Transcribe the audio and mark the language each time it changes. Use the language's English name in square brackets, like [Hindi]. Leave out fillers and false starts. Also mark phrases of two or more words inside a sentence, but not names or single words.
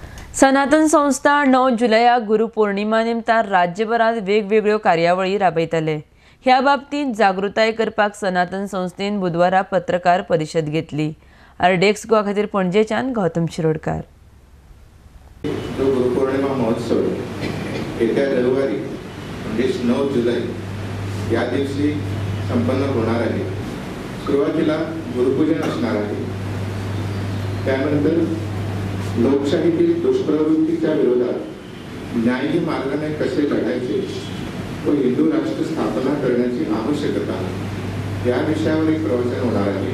[Konkani] सनातन संस्था 9 जुलयाक गुरुपौर्णिमा निमतान राज्यभरात वेगवेगळ्यो कार्यावळी राबयतले। ह्या बाबतींत जागृताय करपाक सनातन संस्थेन बुधवारा पत्रकार परिशद घेतली। आरडेक्स गोवा खातीर पणजेच्यान गौतम शिरोडकार। [Marathi] गुरुपौर्णिमा महोत्सव येत्या रविवारी म्हणजे 9 जुलै या दिवशी संपन्न होणार आहे। सुरुवातीला गुरुपूजन असणार आहे। त्यानंतर लोकशाहीतील दुष्प्रवृत्तीच्या विरोधात न्यायी मार्गाने कसे लढायचे व हिंदू राष्ट्र स्थापना करण्याची आवश्यकता या विषयावर एक प्रवचन होणार आहे।